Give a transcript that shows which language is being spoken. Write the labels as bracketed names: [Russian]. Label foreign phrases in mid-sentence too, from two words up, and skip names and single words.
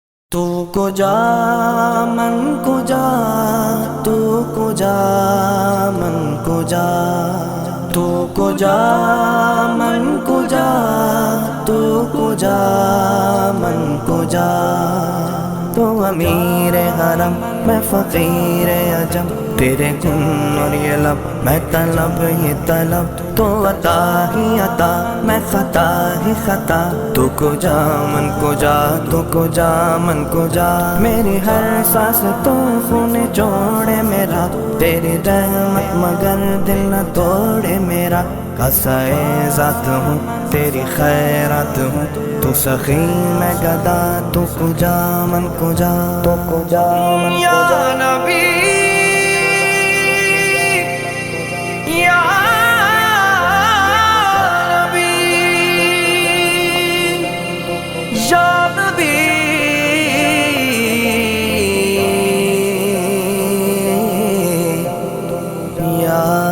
[Persian] تو کجا من کجا تو کجا من کجا تو کجا من کجا تو کجا من کجا تو امیر حرم میں [Urdu] فقیر عجم تیرے گن اور یہ لب میں طلب یہ طلب تو عطا ہی عطا میں خطا ہی خطا [Persian] تو کجا من کجا تو کجا من کجا [Urdu] میری ہر سانس تو خون جوڑے میرا تیری رحمت مگر دل نہ توڑے میرا قصائے ذات ہوں تیری خیرات ہوں تو سخی میں گدا [Persian] تو کجا من کجا تو کجا من کجا [Urdu] یا نبی یا نبی یا نبی یا